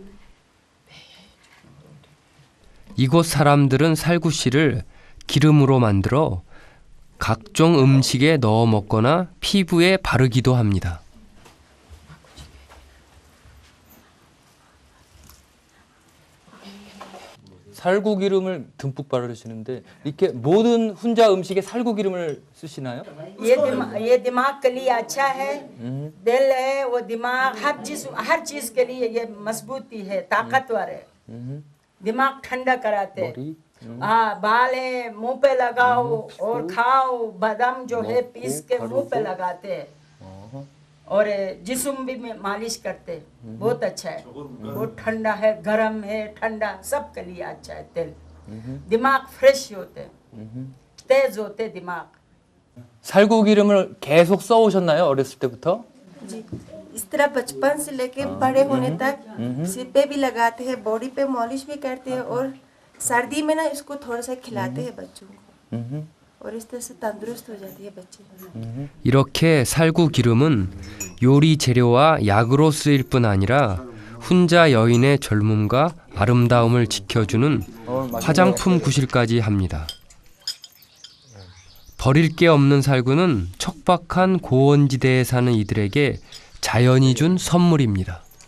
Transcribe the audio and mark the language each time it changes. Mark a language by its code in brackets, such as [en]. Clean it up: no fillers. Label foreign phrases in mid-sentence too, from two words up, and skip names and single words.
[ko] 이곳 사람들은 살구씨를 기름으로 만들어 각종 음식에 넣어 먹거나 피부에 바르기도 합니다. 살구 기름을 듬뿍 바르시는데 이렇게 모든 훈자 음식에 살구 기름을 쓰시나요? [hi] ये दिमाग के लिए अच्छा है दिल है वो दिमाग हर चीज के लिए ये मजबूती है ताकतवर है दिमाग ठंडा कराते [ko] 머리 [hi] हाँ बाल है मुंह पे लगाओ और खाओ बादाम जो है पीस के मुंह पे लगाते हैं और जिस्म भी में मालिश करते बहुत अच्छा है बहुत ठंडा है गर्म है ठंडा सबके लिए अच्छा है तेल दिमाग फ्रेश होते तेज होते दिमाग [ko] 살구 기름을 계속 써오셨나요? 어렸을 때부터? [hi] जी इस तरह बचपन से लेके बड़े होने तक सिर पे भी लगाते हैं बॉडी पे मॉलिश भी करते हैं और सर्दी में ना इसको थोड़ा सा खिलाते हैं बच्चों को और इस तरह से तंदुरुस्त हो जाती है बच्चे [ko] 이렇게 살구 기름은 요리 재료와 약으로 쓰일 뿐 아니라 훈자 여인의 젊음과 아름다움을 지켜주는 화장품 구실까지 합니다. 버릴 게 없는 살구는 척박한 고원지대에 사는 이들에게 자연이 준 선물입니다.